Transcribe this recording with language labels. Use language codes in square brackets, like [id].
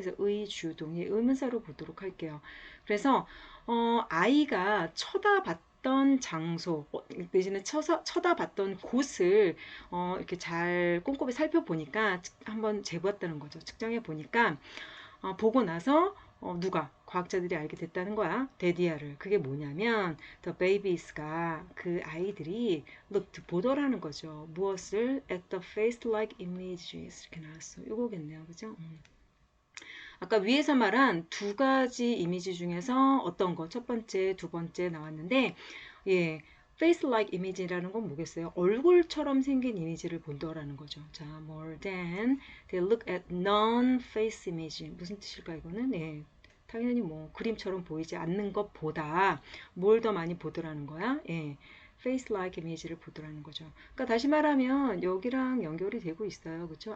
[ko] 그래서 의, 주, 동의 의문사로 보도록 할게요. 그래서 아이가 쳐다봤던 장소 내지는 쳐다봤던 곳을 이렇게 잘 꼼꼼히 살펴보니까 한번 재보았다는 거죠. 측정해 보니까 보고 나서 누가 과학자들이 알게 됐다는 거야. 데디아를. 그게 뭐냐면 the babies가 그 아이들이 looked 보더라는 거죠. 무엇을 [en] at the face like images [ko] 이렇게 나왔어. 이거겠네요. 그죠? 아까 위에서 말한 두 가지 이미지 중에서 어떤 거 첫 번째, 두 번째 나왔는데 예. [en] face like image [ko] 라는 건 뭐겠어요? 얼굴처럼 생긴 이미지를 본다라는 거죠. [en] 자, more than they look at non-face image. [ko] 무슨 뜻일까 이거는? 예. 당연히 뭐 그림처럼 보이지 않는 것보다 뭘 더 많이 보더라는 거야? 예. [en] face like image [ko] 를 보더라는 거죠. 그러니까 다시 말하면 여기랑 연결이 되고 있어요. 그렇죠?